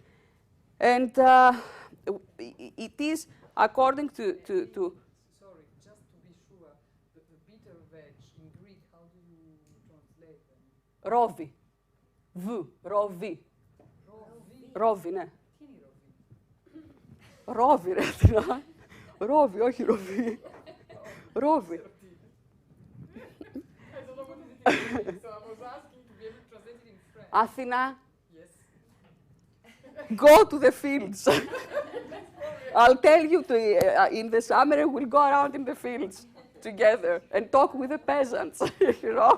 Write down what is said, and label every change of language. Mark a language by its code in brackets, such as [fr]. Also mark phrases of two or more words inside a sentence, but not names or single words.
[en] And it is according to Sorry, just to be sure, the bitter veg in Greek, how do you translate them? [el] Rovi. Rovi. Rovi, ναι. Τι είναι ρόβι? Rovi, ρε, τι να. Rovi, όχι ροβί. Rovi. [en] I don't know what it is in Greek, so I was asking to be able to translate it in French. Αθηνά, Yes. go to the fields. I'll tell you, in the summer, we'll go around in the fields together and talk with the peasants, you know?